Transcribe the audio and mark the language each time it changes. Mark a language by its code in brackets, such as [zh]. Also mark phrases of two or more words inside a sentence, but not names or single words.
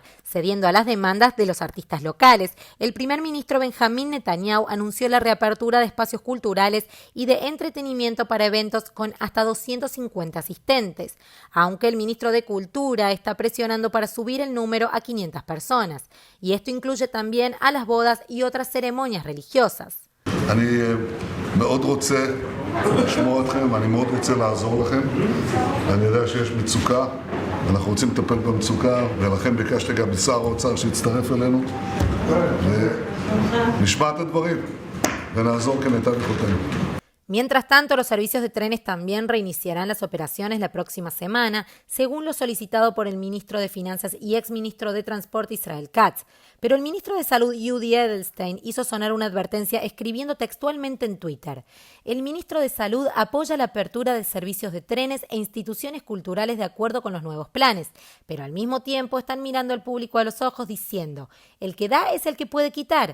[es] Cediendo a las demandas de los artistas locales, el primer ministro Benjamín Netanyahu anunció la reapertura de espacios culturales y de entretenimiento para eventos con hasta 250 asistentes, aunque el ministro de Cultura está presionando para subir el número a 500 personas. Y esto incluye también a las bodas y otras ceremonias religiosas. [he] מאוד רוצה לשמוע אתכם, אני מאוד רוצה לעזור לכם. אני יודע שיש מצוקה, ואנחנו רוצים לטפל במצוקה, ולכן ביקשתי גם משר האוצר שיצטרף אלינו, ונשמע את הדברים, ונעזור כמיטב יכולתנו. [es] Mientras tanto, los servicios de trenes también reiniciarán las operaciones la próxima semana, según lo solicitado por el ministro de Finanzas y exministro de Transporte Israel Katz. Pero el ministro de Salud Yudi Edelstein hizo sonar una advertencia escribiendo textualmente en Twitter: el ministro de Salud apoya la apertura de servicios de trenes e instituciones culturales de acuerdo con los nuevos planes, pero al mismo tiempo están mirando al público a los ojos diciendo: el que da es el que puede quitar.